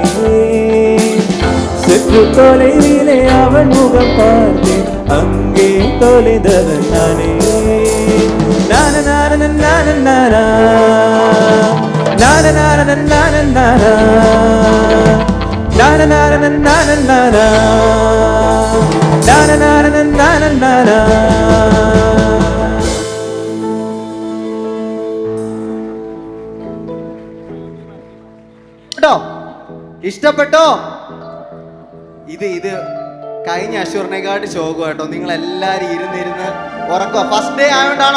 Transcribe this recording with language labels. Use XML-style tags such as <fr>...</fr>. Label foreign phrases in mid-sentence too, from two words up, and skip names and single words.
<ta>சற்று தொலைவிலே அவள் முகம் பார்த்தேன் அங்கே தொலைந்தவன் நானே. நான நான நான நான நான நான நான நான நான நான நான நான நான நான நான நான.</ta> <ml>ഇഷ്ടപ്പെട്ടോ? ഇത് കഴിഞ്ഞ അഷൂറിനെക്കാട്ട് ശോകം കേട്ടോ. നിങ്ങൾ എല്ലാരും ഇരുന്നിരുന്ന് ഉറക്കോ?</ml> <en>first day</en> <ml>ആയോണ്ടാണോ?</ml>